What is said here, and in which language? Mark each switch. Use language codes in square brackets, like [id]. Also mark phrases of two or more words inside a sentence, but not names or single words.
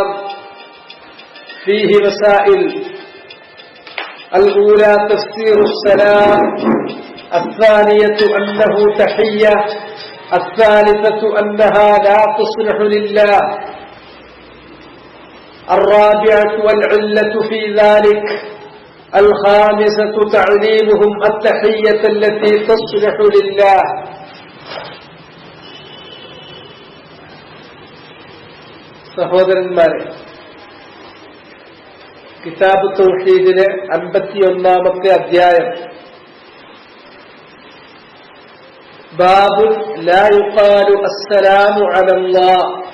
[ar] فيه مسائل: الأولى تفسير السلام، الثانية أنه تحية، الثالثة أنها لا تصلح لله، الرابعة والعلة في ذلك، الخامسة تعليمهم التحية التي تصلح لله. [ml] സഹോദരന്മാരെ, കിതാബ് തൗഹീദിലെ 51-ാമത്തെ അധ്യായം [ar] باب لا يقال السلام على الله.